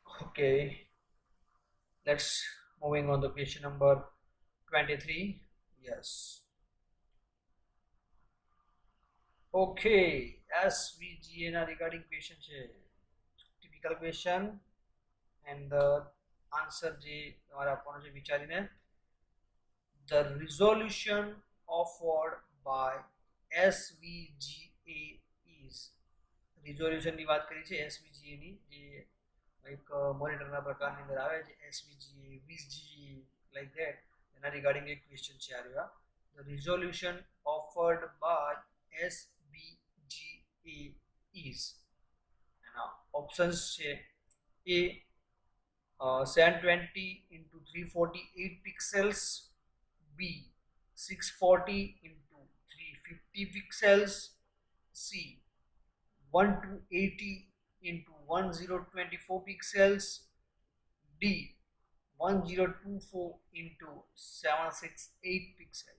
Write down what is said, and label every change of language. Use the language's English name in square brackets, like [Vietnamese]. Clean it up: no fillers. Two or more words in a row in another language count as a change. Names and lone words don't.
[English] Okay, let's moving on the question number 23. [Gujarati] Yes. Okay, SVGA ના regarding question છે, [English] typical question and the answer [Gujarati] જે તમારે આપવાનો છે વિચારીને. [English] The resolution offered by SVGA is, [Gujarati] resolution ની વાત કરી છે SVGA ની, જે એક મોનિટરના પ્રકારની અંદર આવે છે SVGA, VGA, like that. એના રિગાર્ડિંગ એક ક્વેશ્ચન છે આ રહ્યો. [English] The resolution offered by SVGA is, [Gujarati] એના ઓપ્શન્સ છે A [English] 720 into 348 pixels, B 640 into 350 pixels, C 1280 into 1024 pixels, D 1024 into 768 pixels.